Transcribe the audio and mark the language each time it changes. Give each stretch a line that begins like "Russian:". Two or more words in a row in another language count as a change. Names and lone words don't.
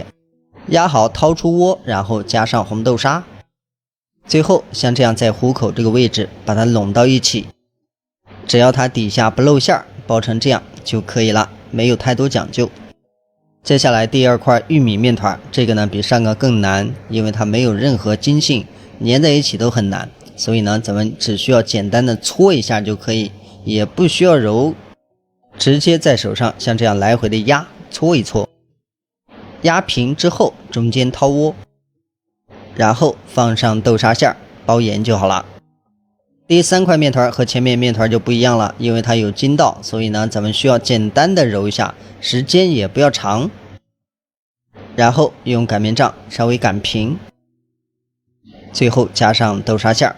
Chinese: 壓好掏出鍋，然後加上紅豆沙，最後像這樣在虎口這個位置把它攏到一起，只要它底下不露餡，包成這樣就可以了，沒有太多講究。接下來第二塊玉米面團，這個呢比上個更難，因為它沒有任何筋性，粘在一起都很難，所以呢咱們只需要簡單的搓一下就可以，也不需要揉，直接在手上像这樣來回的壓搓一搓，壓平之後中間掏窩，然後放上豆沙餡包嚴就好了。第三塊面團和前面面團就不一樣了，因為它有筋道，所以呢咱們需要簡單的揉一下，時間也不要長，然後用擀面杖稍微擀平，最後加上豆沙餡。